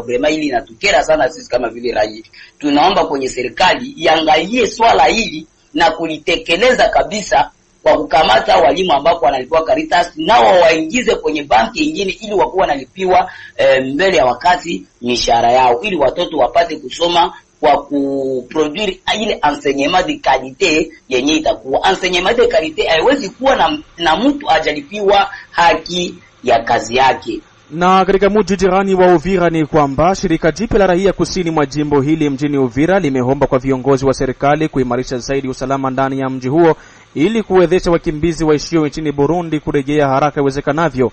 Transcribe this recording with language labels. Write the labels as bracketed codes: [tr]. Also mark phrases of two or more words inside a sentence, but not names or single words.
[sw] Vrema hili inatukera sana sisi kama vile raia. Tunaomba kwenye serikali iangalie swala hili na kulitekeleza kabisa kwa kukamata walimu ambao wanalipwa Caritas nao waingize kwenye banki nyingine ili wakuwa wanalipiwa mbele ya wakati mishahara yao ili watoto wapate kusoma kwa kuproduire ile [fr] enseignement de qualité [sw] yenye itakuwa. [fr] Enseignement de qualité [sw] haiwezi kuwa na mtu hajalipiwa haki ya kazi yake. Na katika mji jirani wa Uvira ni kwamba shirika jipya la raia kusini mwa jimbo hili mjini Uvira limeomba kwa viongozi wa serikali kuimarisha zaidi usalama ndani ya mji huo ili kuwezesha wakimbizi waishio nchini Burundi kurejea haraka iwezekanavyo.